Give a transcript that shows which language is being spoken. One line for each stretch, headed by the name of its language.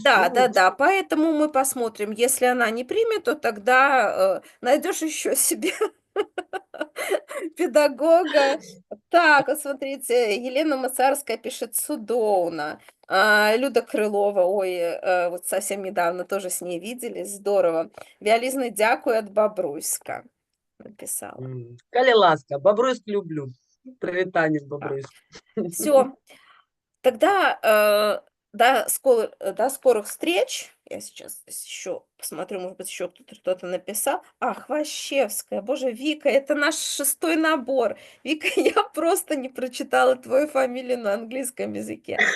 Russian: Да, поэтому мы посмотрим. Если она не примет, то тогда найдешь еще себе педагога. Так, вот смотрите, Елена Мацарская пишет «Судоуна». Люда Крылова, ой, вот совсем недавно тоже с ней виделись, здорово. Виолизный дякую от Бобруйска написала.
Belarusian: Калі ласка, Бобруйск люблю. Прывітанне з Бобруйск.
Russian: Все, тогда до скорых встреч. Я сейчас еще посмотрю, может быть, еще кто-то написал. Хвощевская. Боже, Вика, это наш 6-й набор. Вика, я просто не прочитала твою фамилию на английском языке.